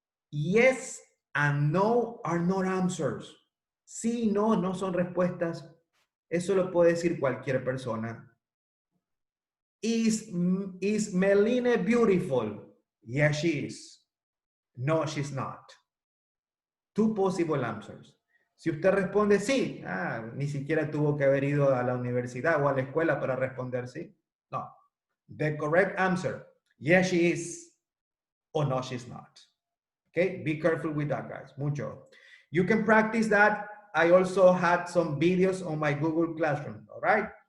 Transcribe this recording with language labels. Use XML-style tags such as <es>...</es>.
<en>Yes and no are not answers.</en> <es>Sí y no, no son respuestas. Eso lo puede decir cualquier persona.</es> <en>Is Meline beautiful? Yes, she is. No, she's not. Two possible answers.</en> <es>Si usted responde sí, ni siquiera tuvo que haber ido a la universidad o a la escuela para responder sí. No.</es> <en>The correct answer, yes, she is, or no, she's not. Okay, be careful with that, guys. Mucho. You can practice that. I also had some videos on my Google Classroom, all right?</en>